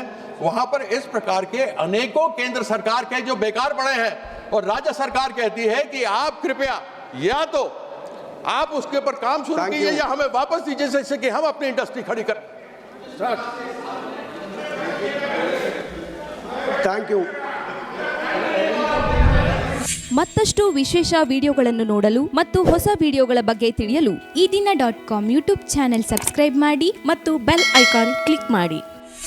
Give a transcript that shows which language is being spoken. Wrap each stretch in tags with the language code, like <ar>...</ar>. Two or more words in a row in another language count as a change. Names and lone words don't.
<hi>वहां पर इस प्रकार के अनेकों केंद्र सरकार के जो बेकार पड़े हैं, और राज्य सरकार कहती है कि आप कृपया या तो आप उसके ऊपर काम शुरू कीजिए या हमें वापस दीजिए, जैसे कि हम अपनी इंडस्ट्री खड़ी करें।</hi> <en>thank you.</en> <kn>ಮತ್ತಷ್ಟು ವಿಶೇಷ ವಿಡಿಯೋಗಳನ್ನು ನೋಡಲು ಮತ್ತು ಹೊಸ ವಿಡಿಯೋಗಳ ಬಗ್ಗೆ ತಿಳಿಯಲು ಈ ದಿನ .com</kn> <en>YouTube channel subscribe</en> <kn>ಮಾಡಿ ಮತ್ತು</kn> <en>bell icon click</en> <kn>ಮಾಡಿ.</kn>